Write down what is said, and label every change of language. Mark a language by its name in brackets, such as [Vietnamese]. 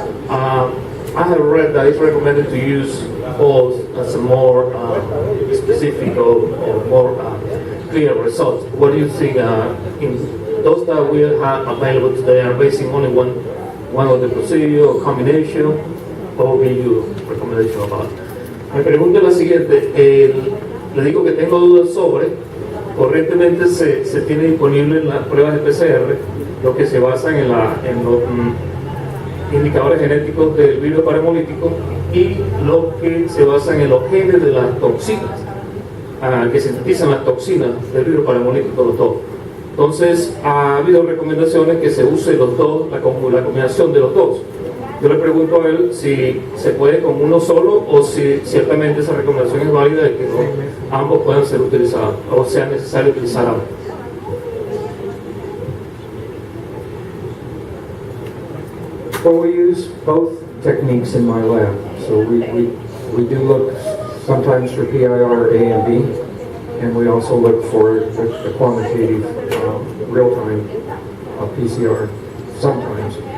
[English] I have read that it's recommended to use both as a more specific or more clear results. What do you think in those that we have available today are basing only one of the procedure or combination? What would be your recommendation about it? [Spanish] Me pregunto la siguiente, le digo que tengo dudas sobre, corrientemente se tiene disponible en las pruebas de PCR, lo que se basan en los indicadores genéticos del virus parahemolítico y lo que se basan en los genes de las toxinas, que sintetizan las toxinas del virus parahemolítico, los dos. Entonces, ha habido recomendaciones que se use los dos, la combinación de los dos. Yo le pregunto a él si se puede con uno solo o si ciertamente esa recomendación es válida de que ambos puedan ser utilizados o sea necesario utilizar ambos. [English] Well, we use both techniques in my lab. So we do look sometimes for PIR A and B, and we also look for the quantitative real-time PCR sometimes.